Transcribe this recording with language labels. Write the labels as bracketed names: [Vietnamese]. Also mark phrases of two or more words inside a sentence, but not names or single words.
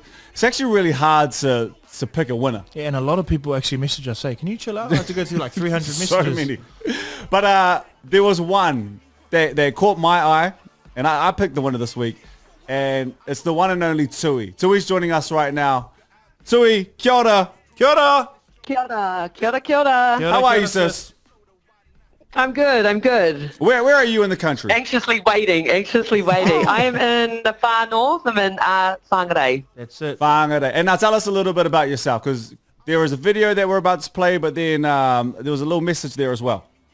[English] It's actually really hard to pick a winner. Yeah, and a lot of people actually message us, say, can you chill out? I have to go through like 300 messages. So many. But there was one that caught my eye, and I picked the winner this week, and it's the one and only Tui. Tui's joining us right now. [Māori] Tui, kia ora. Kia ora. Kia ora. Kia ora, kia ora. [English] How are you, sis? I'm good. Where are you in the country? Anxiously waiting. I am in the far north. I'm in Whangarei. That's it. Whangarei. And now tell us a little bit about yourself, because there was a video that we're about to play, but then there was a little message there as well.